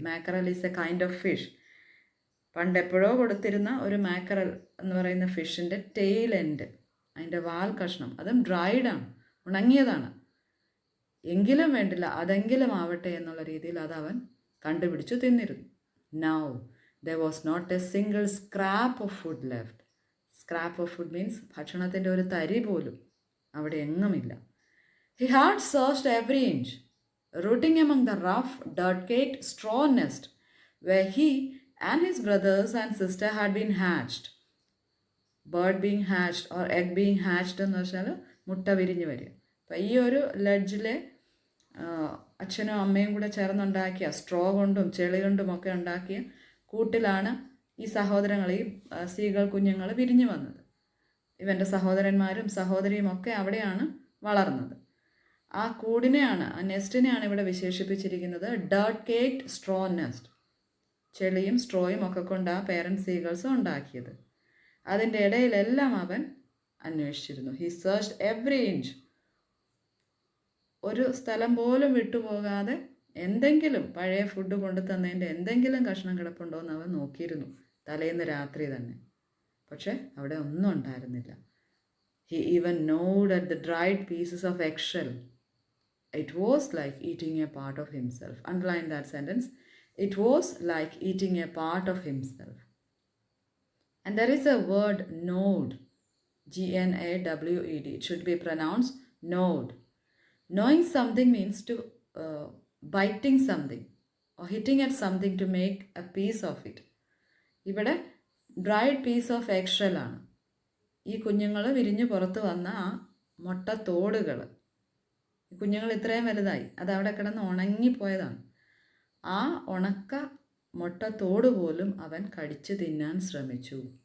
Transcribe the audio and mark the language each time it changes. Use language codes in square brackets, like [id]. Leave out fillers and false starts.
[en] Mackerel is a kind of fish. [ml] പണ്ടെപ്പോഴോ കൊടുത്തിരുന്ന ഒരു മാക്കറൽ എന്ന് പറയുന്ന ഫിഷിൻ്റെ ടെയിൽ എൻഡ്, അതിൻ്റെ വാൽ കഷ്ണം, അതും ഡ്രൈഡാണ്, ഉണങ്ങിയതാണ്. എങ്കിലും വേണ്ടില്ല, അതെങ്കിലും ആവട്ടെ എന്നുള്ള രീതിയിൽ അതവൻ കണ്ടുപിടിച്ചു തിന്നിരുന്നു. [en] Now there was not a single scrap of food left. Scrap of food means [ml] ഭക്ഷണത്തിൻ്റെ ഒരു തരി പോലും അവിടെ എങ്ങുമില്ല. [en] He had searched every inch, rooting among the rough, dirt-caked straw nest where he and his brothers and sister had been hatched. Bird being hatched or egg being hatched [ml] എന്ന് വെച്ചാൽ മുട്ട വിരിഞ്ഞ് വരിക. അപ്പം ഈ ഒരു ലെഡ്ജിലെ അച്ഛനും അമ്മയും കൂടെ ചേർന്നുണ്ടാക്കിയ സ്ട്രോ കൊണ്ടും ചെളി കൊണ്ടും ഒക്കെ ഉണ്ടാക്കിയ കൂട്ടിലാണ് ഈ സഹോദരങ്ങൾ, ഈ സീഗൾ കുഞ്ഞുങ്ങൾ വിരിഞ്ഞു വന്നത്. ഇവൻ്റെ സഹോദരന്മാരും സഹോദരിയും ഒക്കെ അവിടെയാണ് വളർന്നത്. ആ കൂടിനെയാണ്, ആ നെസ്റ്റിനെയാണ് ഇവിടെ വിശേഷിപ്പിച്ചിരിക്കുന്നത് [en] Dirt caked straw nest. [ml] ചെളിയും സ്ട്രോയും ഒക്കെ കൊണ്ട് ആ പേരൻറ് സീഗൾസ് ഉണ്ടാക്കിയത്. അതിൻ്റെ ഇടയിലെല്ലാം അവൻ അന്വേഷിച്ചിരുന്നു. [en] He searched every inch. [ml] ഒരു സ്ഥലം പോലും വിട്ടുപോകാതെ എന്തെങ്കിലും പഴയ ഫുഡ് കൊണ്ടു തന്നതിൻ്റെ എന്തെങ്കിലും കഷ്ണം കിടപ്പുണ്ടോ എന്ന് അവൻ നോക്കിയിരുന്നു, തലേന്ന് രാത്രി തന്നെ. പക്ഷെ അവിടെ ഒന്നും ഉണ്ടായിരുന്നില്ല. [en] He even gnawed at the dried pieces of eggshell. It was like eating a part of himself. Underline that sentence. It was like eating a part of himself. And there is a word gnawed. Gnawed. It should be pronounced gnawed. Knowing something means to biting something or hitting at something to make a piece of it. ഇവിടെ dried piece of eggshell ആണ്. [ml] ഈ കുഞ്ഞുങ്ങൾ വിരിഞ്ഞ് പുറത്ത് വന്ന ആ മുട്ടത്തോടുകൾ, ഈ കുഞ്ഞുങ്ങൾ ഇത്രയും വലുതായി, അതവിടെ കിടന്ന് ഉണങ്ങിപ്പോയതാണ്. ആ ഉണക്ക മുട്ടത്തോട് പോലും അവൻ കടിച്ച് തിന്നാൻ ശ്രമിച്ചു.